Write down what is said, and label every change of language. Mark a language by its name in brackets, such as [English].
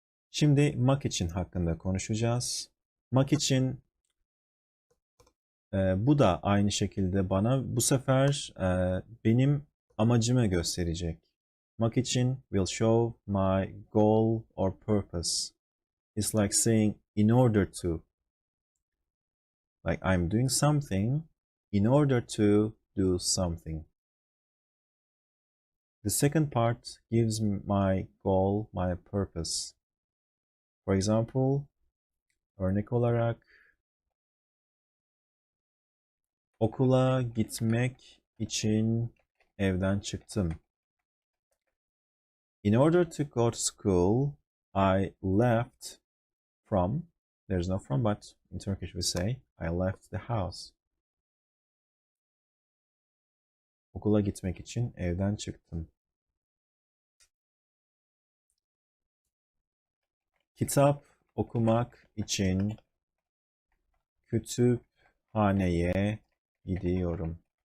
[Turkish] Şimdi mak için hakkında konuşacağız. Mak için bu da aynı şekilde bana bu sefer benim amacımı gösterecek. [English] Mak için will show my goal or purpose. It's like saying in order to. Like I'm doing something in order to do something. The second part gives my goal, my purpose. For example, [Turkish] örnek olarak okula gitmek için evden çıktım. [English] In order to go to school, I left from, there's no from, but in Turkish we say, I left the house. [Turkish] Okula gitmek için evden çıktım. Kitap okumak için kütüphaneye gidiyorum.